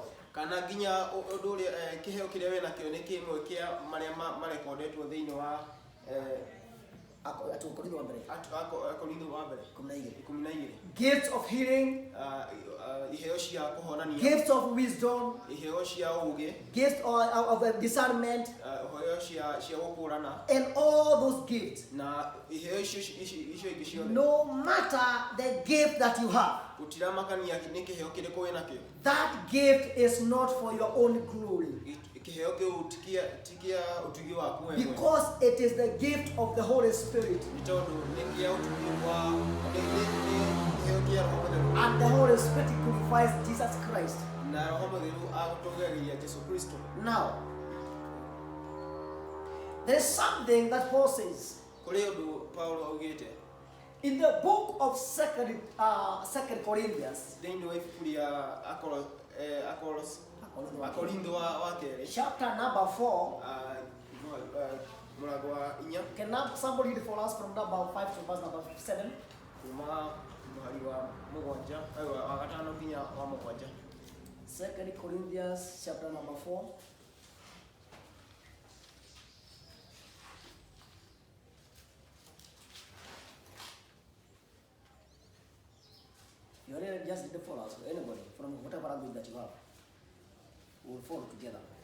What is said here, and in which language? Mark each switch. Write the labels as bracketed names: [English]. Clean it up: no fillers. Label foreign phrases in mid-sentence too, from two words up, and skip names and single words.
[Kikuyu] kana nginya ũndũ ũrĩa kĩheo kĩrĩa wĩ nakĩo nĩ kĩmwe kĩa marĩa marekondetwo thĩinĩ wa Akorintho wa mbere Akorintho wa mbere 12. [English] gifts of healing, [Kikuyu] Iheo cia kuhonania, [English] gifts of wisdom, [Kikuyu] iheo cia uge, [English] gifts of discernment, [Kikuyu] iheo cia gukurana, [English] and all those gifts. [Kikuyu] na iheo icio ingi ciothe. [English] No matter the gift that you have, [Kikuyu] Gutiramakania ni kiheo kiriku wina kio. [English] that gift is not for your own glory, [Kikuyu] Kiheo kiu tikia utugi waku wewe. [English] because it is the gift of the Holy Spirit, [Kikuyu] Nitondu ni kia utugi wa kiheo kia Roho Mutheru. [English] and the Holy Spirit glorifies Jesus Christ. [Kikuyu] Na Roho Mutheru agutogeria Yesu Kristo. [English] Now, there is something that Paul says [Kikuyu] Kuri undu Paulo augite [English] in the book of Second Corinthians, [Kikuyu] thiini wa ibuku ria Akorintho wa keri, [English] chapter number 4. [Kikuyu] murango wa 4 [English] Can somebody read for us from number 5 to verse number 7? [Kikuyu] kuma muhari wa 7 wa 5 nginya wa 7. [English] 2 Corinthians chapter number 4. You already just read the for us. Anybody from whatever language that you have, we will follow together.